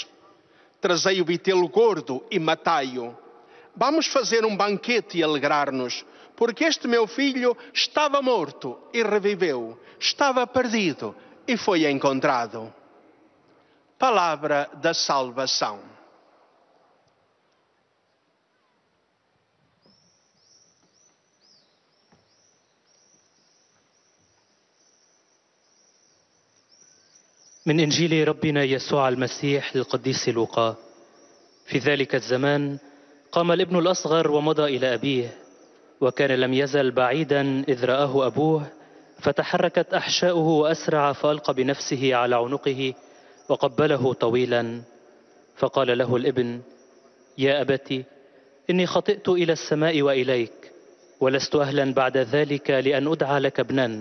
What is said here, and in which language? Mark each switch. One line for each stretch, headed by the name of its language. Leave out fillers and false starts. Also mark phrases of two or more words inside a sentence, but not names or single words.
Portuguese: Trazei o vitelo gordo e matai-o. Vamos fazer um banquete e alegrar-nos, porque este meu filho estava morto e reviveu, estava perdido e foi encontrado." Palavra da salvação.
Arabic: من إنجيل ربنا يسوع المسيح للقديس لوقا. في ذلك الزمان قام الابن الأصغر ومضى إلى أبيه، وكان لم يزل بعيدا إذ رآه أبوه، فتحركت أحشاؤه وأسرع فألقى بنفسه على عنقه وقبله طويلا، فقال له الابن: يا أبت، إني خطئت إلى السماء وإليك، ولست أهلا بعد ذلك لأن أدعى لك ابنا.